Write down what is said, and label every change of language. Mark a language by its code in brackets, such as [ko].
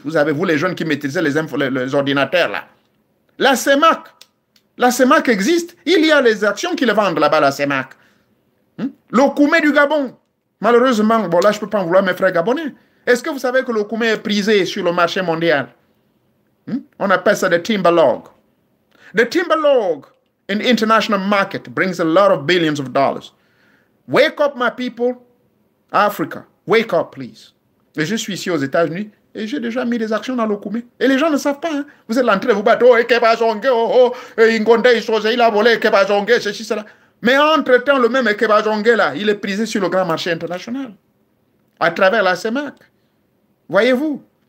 [fr] Vous avez, vous, les jeunes qui maîtrisez les ordinateurs, là. La CEMAC. La CEMAC existe. Il y a les actions qui le vendent là-bas, la CEMAC. Hein? Le Koumé du Gabon. Malheureusement, bon, là, je ne peux pas en vouloir mes frères gabonais. Est-ce que vous savez que le Koumé est prisé sur le marché mondial? Hein? On appelle ça le Timberlog. [en] The Timberlog in the international market brings a lot of billions of dollars. Wake up, my people. Africa, wake up, please. [fr] Et je suis ici aux États-Unis et j'ai déjà mis des actions dans le Koumé. Et les gens ne savent pas. Hein? Vous êtes en train de vous battre. Il a volé Ekeba Zongé, ceci, cela. Mais entre-temps, le même Ekeba Zongé, là, il est prisé sur le grand marché international. À travers la CEMAC. Voyez-vous?